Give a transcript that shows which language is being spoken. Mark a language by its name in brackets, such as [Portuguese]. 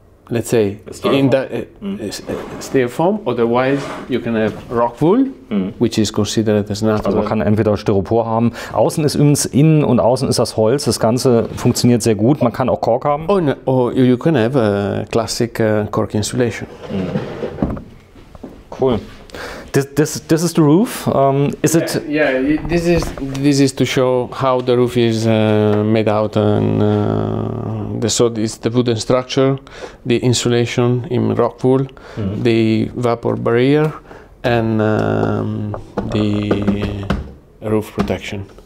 [English] Let's say in the styrofoam. Otherwise, you can have rock wool, which is considered as natural. [German] Also man kann entweder Styropor haben. Außen ist übrigens innen und außen ist das Holz. Das Ganze funktioniert sehr gut. Man kann auch Kork haben. [English] Or you can have a classic cork insulation. Cool. This is the roof. Is it? Yeah. This is to show how the roof is made out, and so it's the wooden structure, the insulation in rock wool, the vapor barrier, and the roof protection.